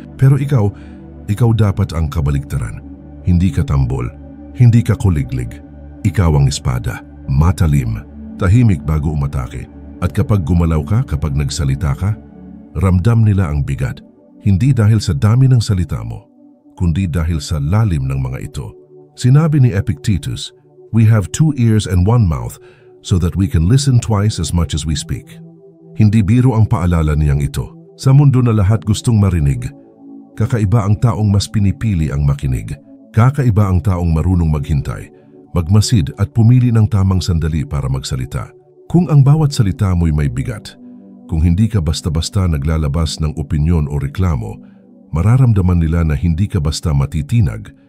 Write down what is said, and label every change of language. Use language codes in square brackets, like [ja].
[tl] Pero ikaw dapat ang kabaligtaran. Hindi ka tambol, hindi ka kuliglig. Ikaw ang espada, matalim, tahimik bago umatake. At kapag gumalaw ka, kapag nagsalita ka, ramdam nila ang bigat. Hindi dahil sa dami ng salita mo, kundi dahil sa lalim ng mga ito. Sinabi ni [en] Epictetus, "We have 2 ears and 1 mouth so that we can listen twice as much as we speak." [tl] Hindi biro ang paalala niyang ito. Sa mundo na lahat gustong marinig, kakaiba ang taong mas pinipili ang makinig. Kakaiba ang taong marunong maghintay, magmasid at pumili ng tamang sandali para magsalita. Kung ang bawat salita mo'y may bigat, kung hindi ka basta-basta naglalabas ng opinyon o reklamo, mararamdaman nila na hindi ka basta matitinag.